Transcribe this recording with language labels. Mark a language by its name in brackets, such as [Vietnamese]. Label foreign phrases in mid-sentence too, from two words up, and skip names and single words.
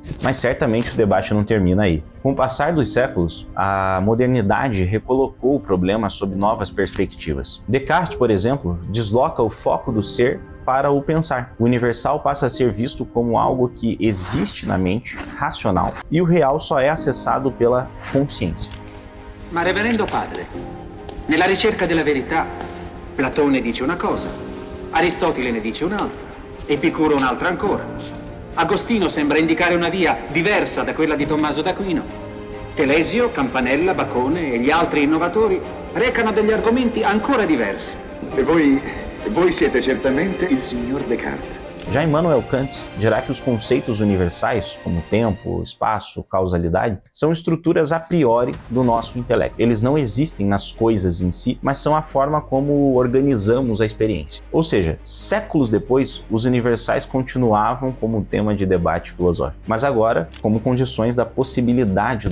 [Portuguese] Mas certamente o debate não termina aí. Com o passar dos séculos, a modernidade recolocou o problema sob novas perspectivas. Descartes, por exemplo, desloca o foco do ser para o pensar. O universal passa a ser visto como algo que existe na mente, racional, e o real só é acessado pela consciência. [Italian] Ma reverendo padre, nella ricerca della verità, Platone dice una cosa, Aristotele ne dice un'altra, Epicuro un'altra ancora. Agostino sembra indicare una via diversa da quella di Tommaso d'Aquino. Telesio, Campanella, Bacone e gli altri innovatori recano degli argomenti ancora diversi. E voi siete certamente il signor Descartes. [Portuguese] Já Immanuel Kant dirá que os conceitos universais, como tempo, espaço, causalidade, são estruturas [Latin] a priori [Portuguese] do nosso intelecto. Eles não existem nas coisas em si, mas são a forma como organizamos a experiência. Ou seja, séculos depois, os universais continuavam como tema de debate filosófico, mas agora como condições da possibilidade do conhecimento.